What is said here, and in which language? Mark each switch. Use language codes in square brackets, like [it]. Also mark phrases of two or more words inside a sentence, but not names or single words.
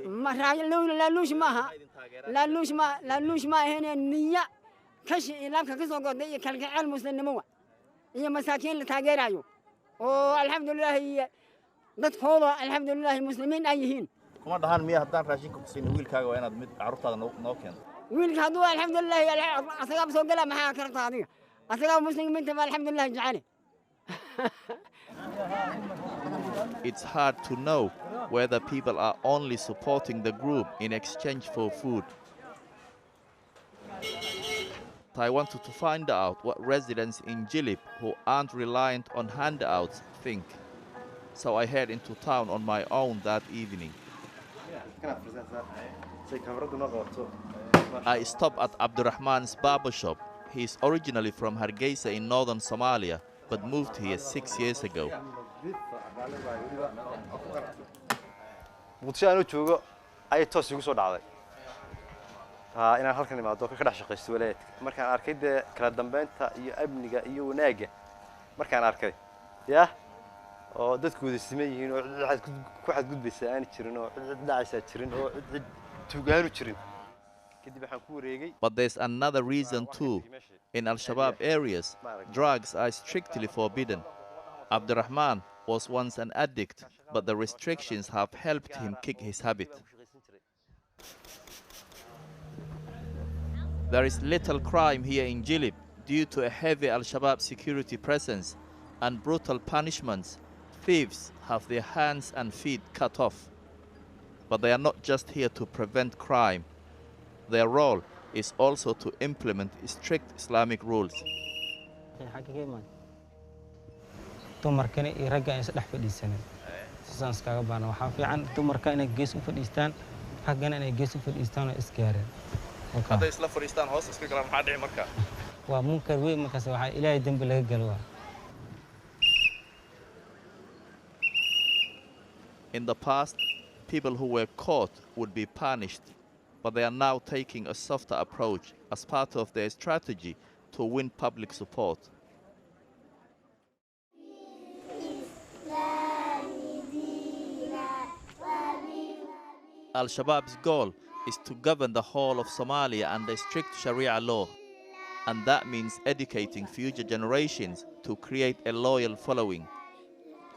[so] ma laaluush maaha laaluush ma ahayna niya kashi ilaanka ka soo go'day iyo kalgacayl muslimnimo iyo masaakiin la taageerayo oo alxamdulillah dadkooda alxamdulillah muslimiin ay yihiin. kuma dhahan miya haddaan raashinka ku siino wiilkaaga waa inaad mid carruurtaada noo keento? wiilka hadduu alxamdulillah asagaa soo gala maxaa kartaa adiga asagaa muslimiinta ma alxamdulillah jecel. [en] It's hard to know whether people are only supporting the group in exchange for food. I wanted to find out what residents in Jilib who aren't reliant on handouts think. So I head into town on my own that evening. I stop at Abdurrahman's barber shop. He's originally from Hargeisa in northern Somalia, but moved here 6 years ago. [so] muqdisho aanu joogo ay toos igu soo dhacday inaan halkan imaado ka dhex shaqeysto walaadka markaan arkay kala dambeynta iyo amniga iyo wanaaga markaan arkay oo dadkooda siman yihiin oo ku xadgudbaysa aan jirin oo cid dhacaysa jirin oo cid tuugaanu jirin kadib waxaan ku wareegay. [en] But there's another reason too. In al-Shabaab areas, drugs are strictly forbidden. Abdurrahman was once an addict, but the restrictions have helped him kick his habit. There is little crime here in Jilib due to a heavy al-Shabaab security presence and brutal punishments. Thieves have their hands and feet cut off. But they are not just here to prevent crime. Their role is also to implement strict Islamic rules. [so] dumarkana iyo ragga ay isdhex fadhiisaneen sidaan iskaga baana waxa fiican dumarka inay gees u fadhiistaan raggana inay gees u fadhiistaan oo isgaareen hadday isla fadhiistaan hoos iska galaan maxaa dhici markaa? waa munkar weyn markaas waxa ilaahay dambi laga galo. [en] In the past, people who were caught would be punished, but they are now taking a softer approach as part of their strategy to win public support. Al-Shabaab's goal is to govern the whole of Somalia under strict Sharia law, and that means educating future generations to create a loyal following.